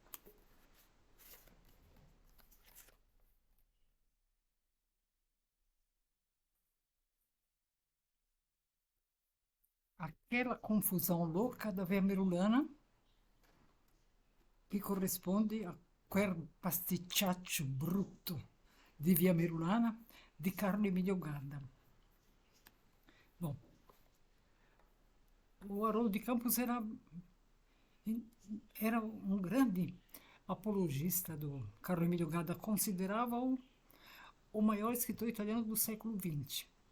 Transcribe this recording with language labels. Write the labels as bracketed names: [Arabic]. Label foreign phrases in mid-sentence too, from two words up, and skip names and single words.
[Portuguese] Aquela confusão louca da veia merulana, que corresponde a quel pasticciaccio brutto di via Merulana di Carlo Emilio Gadda. Bom, o Haroldo de Campos era um grande apologista do Carlo Emilio Gadda, considerava-o o maior escritor italiano do século XX.